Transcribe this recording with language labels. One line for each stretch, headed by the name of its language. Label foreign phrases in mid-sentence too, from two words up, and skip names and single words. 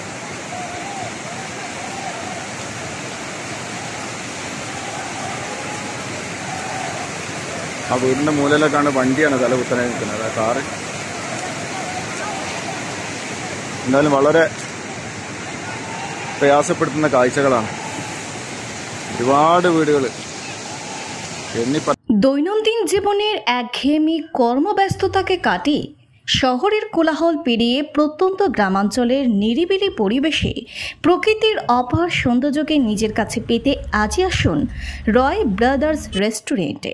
Malayalam: ആ വീടിൻ്റെ മൂലയിലേക്കാണ് വണ്ടിയാണ് തല കുത്തനെ നിൽക്കുന്നത്, കാറ്. എന്തായാലും വളരെ പ്രയാസപ്പെടുത്തുന്ന കാഴ്ചകളാണ്. ഒരുപാട് വീടുകൾ
Bangla: দৈনন্দিন জীবনের একঘেয়েমি কর্মব্যস্ততাকে কাটিয়ে শহরের কোলাহল পেরিয়ে প্রত্যন্ত গ্রামাঞ্চলের নিরিবিলি পরিবেশে প্রকৃতির অপার সৌন্দর্যকে নিজের কাছে পেতে আজই আসুন রয় ব্রাদার্স রেস্টুরেন্টে।